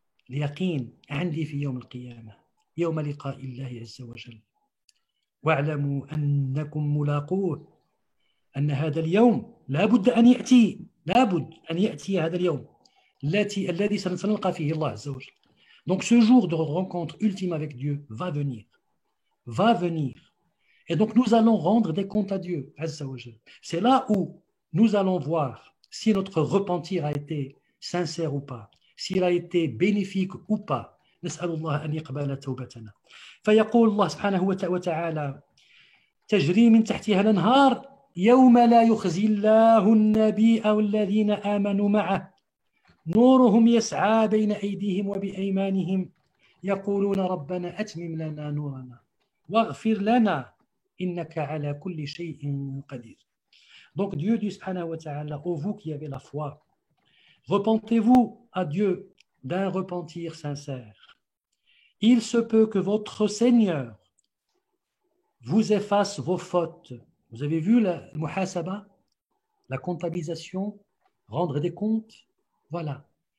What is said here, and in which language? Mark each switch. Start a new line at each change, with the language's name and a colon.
Arabic: اليقين عندي في يوم القيامة، يوم لقاء الله عز وجل. واعلموا أنكم ملاقوه، أن هذا اليوم لابد أن يأتي هذا اليوم الذي سنلقى فيه الله عز وجل.
French: Donc ce jour de rencontre ultime avec Dieu va venir. Et donc nous allons rendre des comptes à Dieu
Arabic: Azza wa Jal.
French: C'est là où nous allons voir si notre repentir a été sincère ou pas, s'il a été bénéfique ou pas.
Arabic: نسأل الله أن يقبل توبتنا. فيقول الله سبحانه وتعالى تجري من تحتها الأنهار يوم لا يخزي الله النبي والذين آمنوا معه نورهم يسعى بين أيديهم وبأيمانهم يقولون ربنا أتمم لنا نورنا واغفر لنا إنك على كل شيء قدير.
French: Donc Dieu dit
Arabic: subhanahu wa ta'ala,
French: ô vous qui avez la foi, repentez-vous à Dieu d'un repentir sincère. Il se peut que votre Seigneur vous efface vos fautes. Vous avez vu la muhasaba, la comptabilisation, rendre des comptes. Voilà.